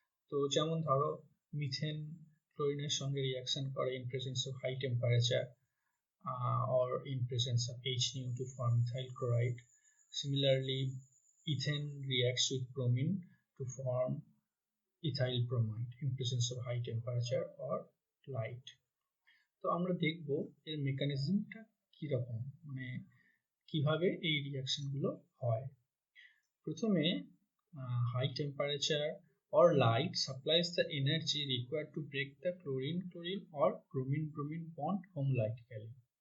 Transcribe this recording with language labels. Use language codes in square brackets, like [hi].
[bn] তো যেমন ধরো, মিথেন ক্লোরিনের সঙ্গে রিঅ্যাকশন করে [en] In presence of high temperature or in presence of Hν to form methyl chloride. Similarly, ethane reacts with bromine to form ethyl bromide in presence of high temperature or light. [bn] তো আমরা দেখব এর মেকানিজমটা কি রকম, মানে কিভাবে এই রিঅ্যাকশনগুলো হয়। প্রথমে [en] high temperature or light supplies the energy required to break the chlorine or bromine bond homolytically.